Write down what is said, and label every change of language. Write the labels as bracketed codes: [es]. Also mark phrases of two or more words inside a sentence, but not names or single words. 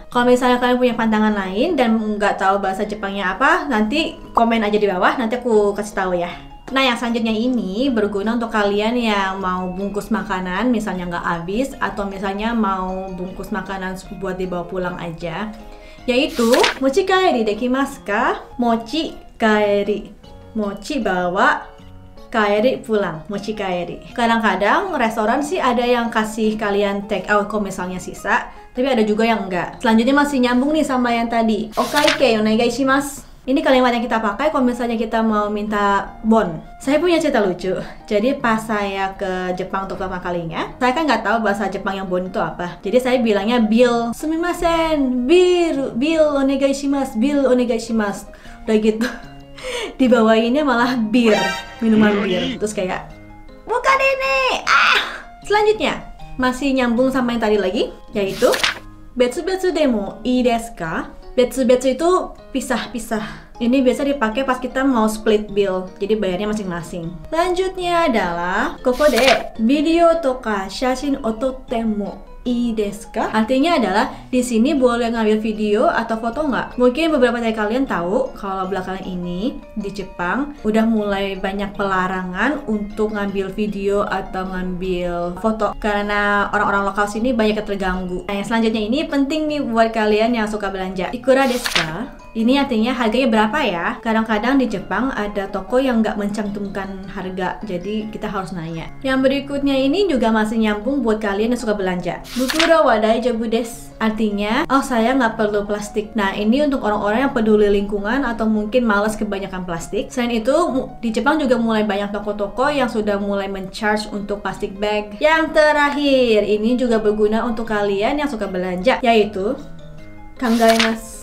[id] Kalau misalnya kalian punya pandangan lain dan nggak tahu bahasa Jepangnya apa, nanti komen aja di bawah, nanti aku kasih tahu ya. Nah, yang selanjutnya ini berguna untuk kalian yang mau bungkus makanan, misalnya nggak habis, atau misalnya mau bungkus makanan buat dibawa pulang aja. Yaitu, [ja] 持ち帰りできますか？持ち帰り. [id] Mochi bawa, kaeri pulang, [ja] 持ち帰り. [id] Kadang-kadang restoran sih ada yang kasih kalian [en] take out [id] kalau misalnya sisa, tapi ada juga yang enggak. Selanjutnya masih nyambung nih sama yang tadi. [ja] お会計お願いします. [id] Ini kalimat yang kita pakai kalau misalnya kita mau minta bon. Saya punya cerita lucu. Jadi pas saya ke Jepang untuk pertama kalinya, saya kan nggak tahu bahasa Jepang yang bon itu apa. Jadi saya bilangnya bill, [ja] すみません、bill お願いします、bill お願いします. [id] Udah gitu. Dibawainnya malah bir, minuman bir. Terus kayak, bukan ini. Selanjutnya, masih nyambung sama yang tadi lagi, yaitu [ja] 別々でもいいですか? [id] Betsu-betsu itu pisah-pisah. Ini biasa dipakai pas kita mau [en] split bill, [id] jadi bayarnya masing-masing. Lanjutnya adalah [ja] ここで video とか写真撮ってもいいですか? [id] Artinya adalah di sini boleh ngambil video atau foto nggak? Mungkin beberapa dari kalian tahu kalau belakangan ini di Jepang udah mulai banyak pelarangan untuk ngambil video atau ngambil foto karena orang-orang lokal sini banyak yang terganggu. Nah, yang selanjutnya ini penting nih buat kalian yang suka belanja. [ja] いくらですか? [id] Ini artinya harganya berapa ya? Kadang-kadang di Jepang ada toko yang nggak mencantumkan harga, jadi kita harus nanya. Yang berikutnya ini juga masih nyambung buat kalian yang suka belanja. [ja] 袋は大丈夫です. [id] Artinya, oh saya nggak perlu plastik. Nah, ini untuk orang-orang yang peduli lingkungan atau mungkin malas kebanyakan plastik. Selain itu, di Jepang juga mulai banyak toko-toko yang sudah mulai men-charge untuk plastik bag. Yang terakhir, ini juga berguna untuk kalian yang suka belanja, yaitu kangaemasu.